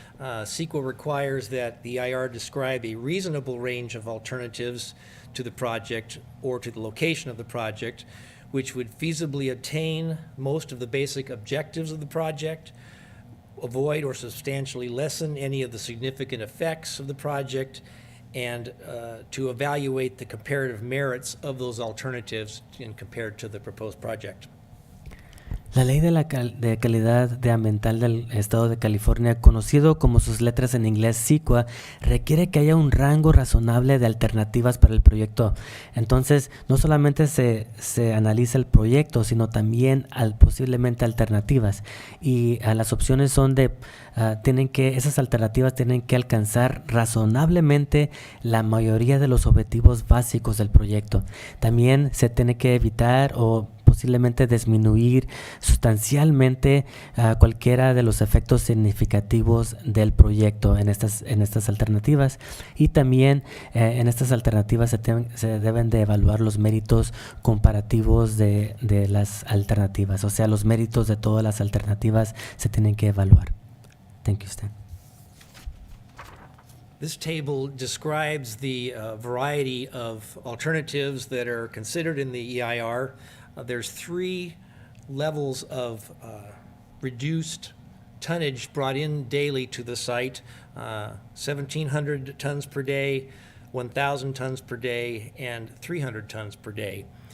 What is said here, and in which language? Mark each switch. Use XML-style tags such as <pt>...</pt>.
<en>CEQA requires that the EIR describe a reasonable range of alternatives to the project or to the location of the project, which would feasibly attain most of the basic objectives of the project, avoid or substantially lessen any of the significant effects of the project, and to evaluate the comparative merits of those alternatives compared to the proposed project.</en> <es>La Ley de Calidad Ambiental del Estado de California, conocido como sus letras en inglés CEQA, requiere que haya un rango razonable de alternativas para el proyecto. Entonces, no solamente se analiza el proyecto, sino también posiblemente alternativas. Y las opciones son esas alternativas tienen que alcanzar razonablemente la mayoría de los objetivos básicos del proyecto. También se tiene que evitar o posiblemente disminuir sustancialmente cualquiera de los efectos significativos del proyecto en estas alternativas, y también en estas alternativas se deben de evaluar los méritos comparativos de las alternativas, o sea, los méritos de todas las alternativas se tienen que evaluar.</es> <en>Thank you, Stan. This table describes the variety of alternatives that are considered in the EIR. There's 3 levels of reduced tonnage brought in daily to the site, 1,700 tons per day, 1,000 tons per day, and 300 tons per day.</en>